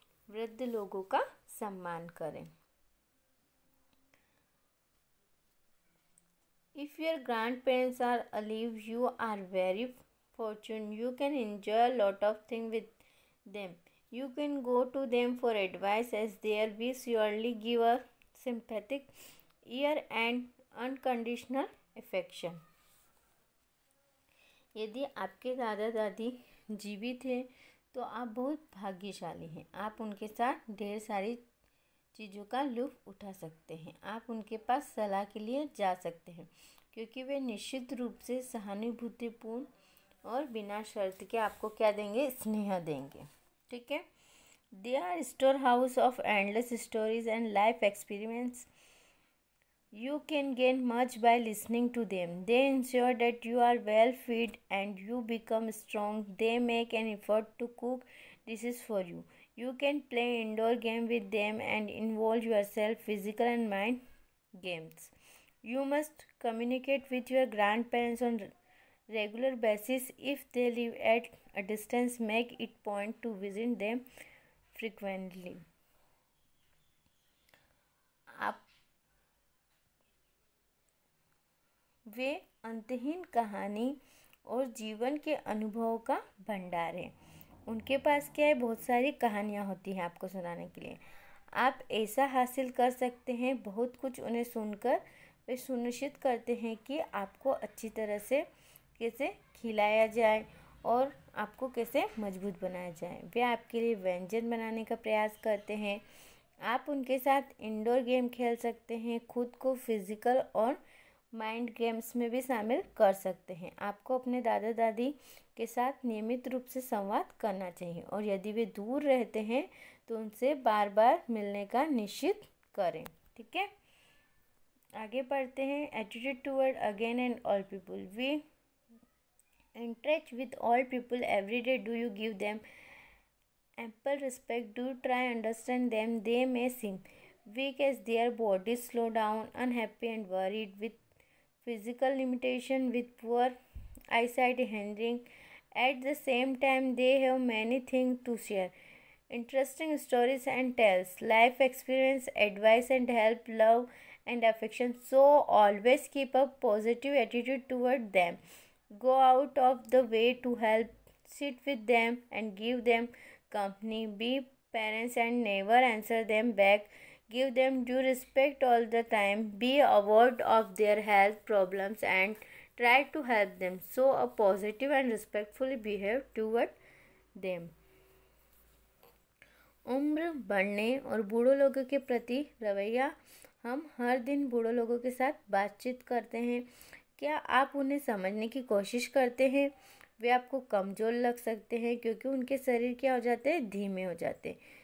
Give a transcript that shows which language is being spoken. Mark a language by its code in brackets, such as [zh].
[hi] वृद्ध लोगों का सम्मान करें. [en] If your grandparents are alive, you are very fortunate. You can enjoy a lot of things with them. You can go to them for advice as they will surely give a sympathetic ear and unconditional affection. [hi] यदि आपके दादा दादी जीवित हैं तो आप बहुत भाग्यशाली हैं. आप उनके साथ ढेर सारी चीज़ों का लुत्फ़ उठा सकते हैं. आप उनके पास सलाह के लिए जा सकते हैं क्योंकि वे निश्चित रूप से सहानुभूतिपूर्ण और बिना शर्त के आपको क्या देंगे, स्नेह देंगे. ठीक है. [en] They are storehouse of endless stories and life experiences. You can gain much by listening to them. They ensure that you are well fed and you become strong. They make an effort to cook dishes for you. You can play indoor games with them and involve yourself physical and mind games. You must communicate with your grandparents on regular basis. If they live at a distance, make it point to visit them frequently. [hi] आप वे अंतहीन कहानी और जीवन के अनुभवों का भंडार है. उनके पास क्या है, बहुत सारी कहानियाँ होती हैं आपको सुनाने के लिए. आप ऐसा हासिल कर सकते हैं बहुत कुछ. उन्हें सुनकर वे सुनिश्चित करते हैं कि आपको अच्छी तरह से कैसे खिलाया जाए और आपको कैसे मजबूत बनाया जाए. वे आपके लिए व्यंजन बनाने का प्रयास करते हैं. आप उनके साथ इंडोर गेम खेल सकते हैं. खुद को फिजिकल और माइंड गेम्स में भी शामिल कर सकते हैं. आपको अपने दादा दादी के साथ नियमित रूप से संवाद करना चाहिए और यदि वे दूर रहते हैं तो उनसे बार बार मिलने का निश्चित करें. ठीक है. आगे पढ़ते हैं. [en] Attitude toward again and all people. We interact with all people every day. Do you give them ample respect? Do try understand them? They may seem weak as their bodies slow down, unhappy and worried, with physical limitation, with poor eyesight hindering. At the same time, they have many things to share, interesting stories and tales, life experience, advice and help, love and affection. So always keep a positive attitude toward them. Go out of the way to help, sit with them and give them company. Be parents and never answer them back. Give them due respect all the time. Be aware of their health problems and try to help them. So a positive and respectfully behave toward them. [hi] उम्र बढ़ने और बूढ़ों लोगों के प्रति रवैया. हम हर दिन बूढ़ों लोगों के साथ बातचीत करते हैं. क्या आप उन्हें समझने की कोशिश करते हैं? वे आपको कमज़ोर लग सकते हैं क्योंकि उनके शरीर क्या हो जाते हैं, धीमे हो जाते हैं.